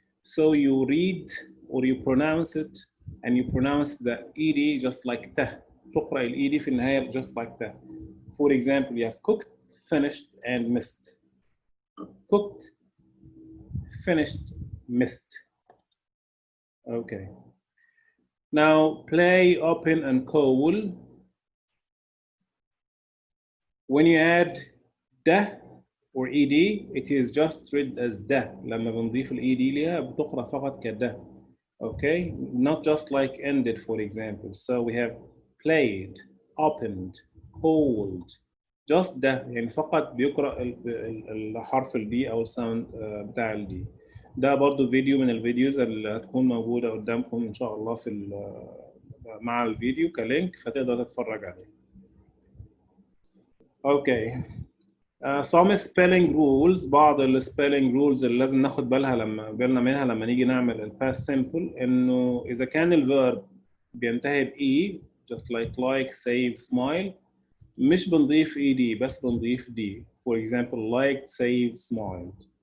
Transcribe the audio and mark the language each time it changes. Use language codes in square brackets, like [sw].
[en] So you read or you pronounce it and you pronounce the ed just like ته. [ar] تقرأ ال ed في النهاية [en] just like [ar] ته. [en] For example, you have cooked, finished, and missed. Cooked, finished, missed. Okay. Now play, open, and cool. When you add da or ed, it is just read as da. [ar] لما بنضيف ال ed ليها بتقرأ فقط كده. [en] Okay, not just like ended, for example. So we have played, opened, cooled. [ar] just ده يعني فقط بيقرأ الحرف البي أو الساوند بتاع الدي. ده برضو فيديو من الفيديوز اللي هتكون موجودة قدامكم إن شاء الله في مع الفيديو كلينك فتقدر تتفرج عليه. [en] Okay. some spelling rules. [ar] بعض ال spelling rules اللي لازم ناخد بالنا منها لما نيجي نعمل ال past simple إنه إذا كان الverb بينتهي ب e [en] just like, [ar] save, smile مش بنضيف ed بس بنضيف d. [en] For example, liked, saved, smiled.